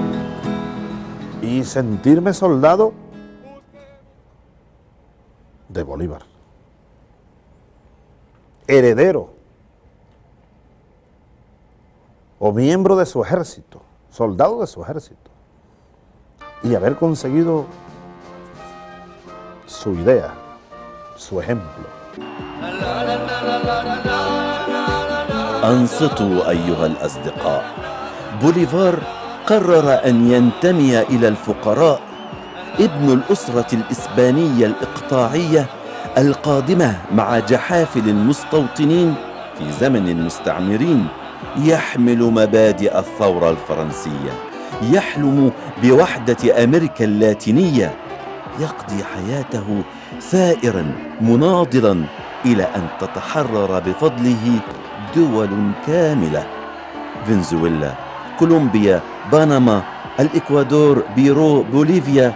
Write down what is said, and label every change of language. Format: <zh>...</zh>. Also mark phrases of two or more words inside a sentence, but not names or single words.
<es>Y sentirme soldado de Bolívar, heredero o miembro de su ejército, soldado de su ejército, y haber conseguido su idea, su ejemplo.</es> <ar>أنصتوا أيها الأصدقاء. بوليفار قرر أن ينتمي إلى الفقراء، ابن الأسرة الإسبانية الإقطاعية القادمة مع جحافل المستوطنين في زمن المستعمرين، يحمل مبادئ الثورة الفرنسية، يحلم بوحدة أمريكا اللاتينية، يقضي حياته ثائرا مناضلا إلى أن تتحرر بفضله دول كاملة: فنزويلا، كولومبيا، بنما، الإكوادور، بيرو، بوليفيا.</ar>